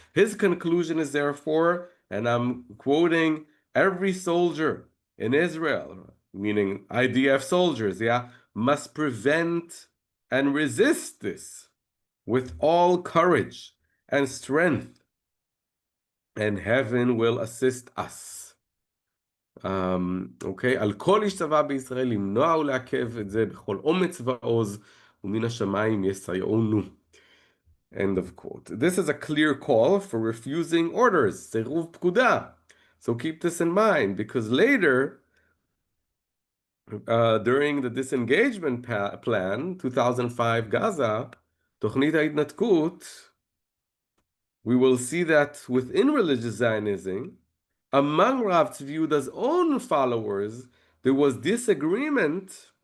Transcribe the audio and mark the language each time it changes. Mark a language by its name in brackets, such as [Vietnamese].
[English] His conclusion is therefore, and I'm quoting, every soldier in Israel, meaning IDF soldiers, must prevent and resist this with all courage and strength, and heaven will assist us. [Hebrew] אוקיי, על כל איש צבא בישראל למנוע ולעכב את זה בכל אומץ ועוז, ומן השמיים יסייעונו. [English] End of quote. This is a clear call for refusing orders, [Hebrew] סירוב פקודה. [English] So keep this in mind, because later, during the disengagement plan, 2005 Gaza, [Hebrew] תוכנית ההתנתקות, [English] we will see that within religious Zionism, among Rav Tzvi Yehuda's own followers, there was disagreement.